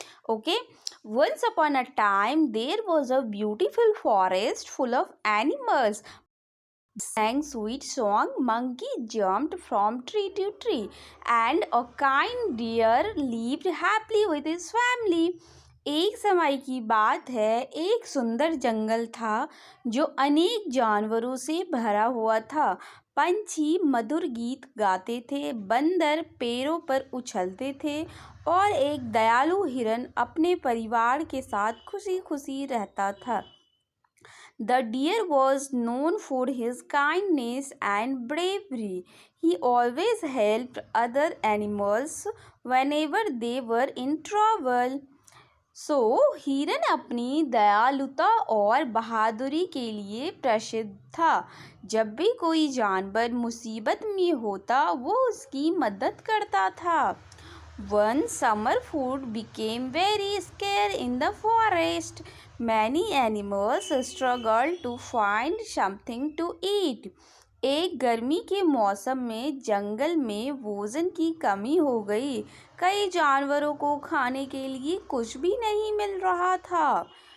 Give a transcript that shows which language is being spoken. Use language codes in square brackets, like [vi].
[en] Okay, once upon a time there was a beautiful forest full of animals. Sang sweet song, monkey jumped from tree to tree, and a kind deer lived happily with his family. [hi] एक समय की बात है, एक सुंदर जंगल था जो अनेक जानवरों से भरा हुआ था। पंछी मधुर गीत गाते थे, बंदर पेड़ों पर उछलते थे और एक दयालु हिरन अपने परिवार के साथ खुशी खुशी रहता था। [en] The deer was known for his kindness and bravery. He always helped other animals whenever they were in trouble. [hi] हिरन अपनी दयालुता और बहादुरी के लिए प्रसिद्ध था। जब भी कोई जानवर मुसीबत में होता वो उसकी मदद करता था। [en] One summer food became very scarce in the forest. Many animals struggled to find something to eat. [hi] एक गर्मी के मौसम में जंगल में भोजन की कमी हो गई। कई जानवरों को खाने के लिए कुछ भी नहीं मिल रहा था।